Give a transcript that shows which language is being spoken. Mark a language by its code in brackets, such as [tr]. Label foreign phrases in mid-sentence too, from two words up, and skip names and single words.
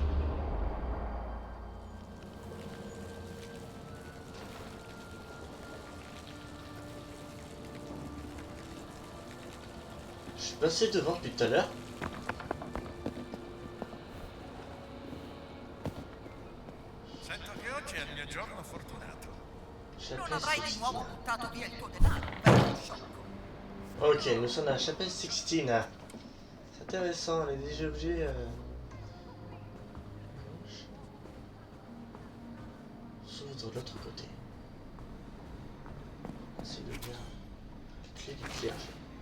[fr] Je suis passé devant depuis tout à l'heure. [it] Sento che oggi è il mio giorno fortunato. Non [fr] Chapelle [it] avrai di nuovo [fr] Sixtine. [it] buttato via il tuo denaro, vecchio sciocco. [fr] Ok, nous sommes à la chapelle Sixtine. C'est intéressant, les objets. S'ouvre de l'autre côté. C'est le bien. Clé du clergé.